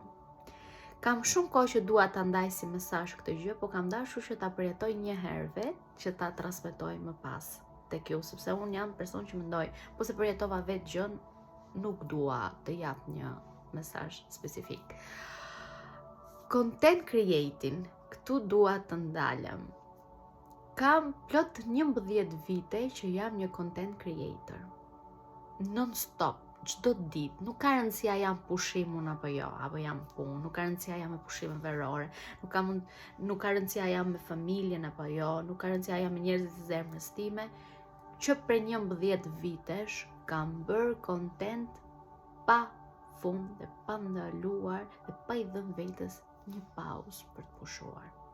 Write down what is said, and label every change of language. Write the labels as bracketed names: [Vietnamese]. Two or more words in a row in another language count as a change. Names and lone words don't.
[Albanian] Kam shumë kohë që dua ta ndaj si mesazh këtë gjë, po kam dashur që ta përjetoj një herë vetë që ta transmetoj më pas tek ju, sepse unë jam person që mendoj, po se përjetova vetë gjën, nuk dua të jap një mesazh specifik. [English] Content creating, [Albanian] këtu dua të ndalem. Kam plot 11 vite që jam një [English] content creator. Non stop. [Albanian] Çdo ditë, nuk ka rëndësia jam pushim unë apo jo, apo jam punë, nuk ka rëndësia jam me pushime verore, nuk ka rëndësia jam me familjen apo jo, nuk ka rëndësia jam me njerëzit e zemrës time, që për 11 vitesh kam bërë content pa fund dhe pa ndaluar dhe pa i dhënë vetes një pauzë për të pushuar.